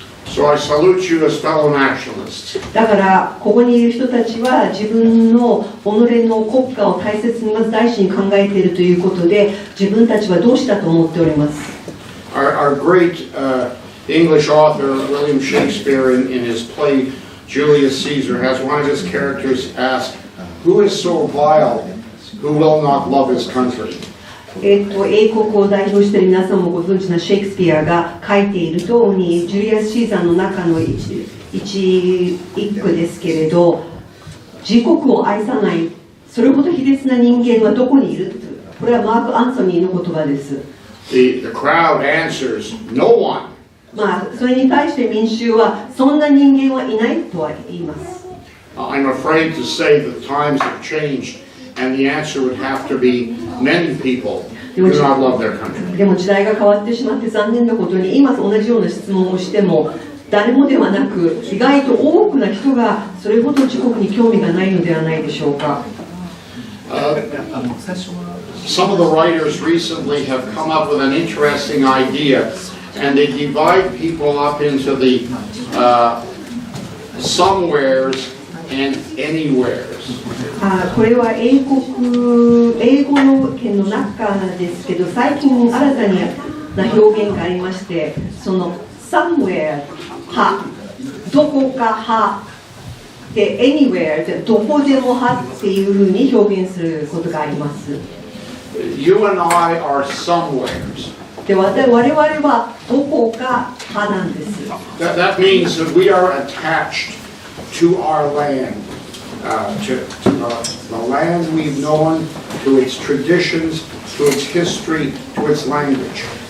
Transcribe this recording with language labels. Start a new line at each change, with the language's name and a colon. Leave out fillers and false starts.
English: So I salute you as fellow nationalists.
Japanese: だからここにいる人たちは自分の己の国家を大切にまず第一に考えているということで自分たちは同志だと思っております。
English: Our great English author William Shakespeare in his play Julius Caesar has one of his characters ask, "Who is so vile who will not love his country?"
Japanese: 英国を代表している皆さんもご存知のシェイクスピアが書いている通りジュリアス・シーザーの中の一句ですけれど自国を愛さないそれほど卑劣な人間はどこにいるこれはマーク・アンソニーの言葉です。
English: The crowd answers, "No one."
Japanese: それに対して民衆はそんな人間はいないとは言います。
English: I'm afraid to say that times have changed and the answer would have to be many people do not love their country.
Japanese: でも時代が変わってしまって残念なことに今同じような質問をしても誰もではなく意外と多くの人がそれほど自国に興味がないのではないでしょうか。
English: Some of the writers recently have come up with an interesting idea and they divide people up into the somewheres and anywheres.
Japanese: これは英語の圏の中ですけど最近新たな表現がありましてその somewhere 派どこか派で anywhere でどこでも派っていうふうに表現することがあります。
English: You and I are somewheres.
Japanese: で我々はどこか派なんです。
English: That means that we are attached to our land, to the land we've known, to its traditions, to its history, to its language.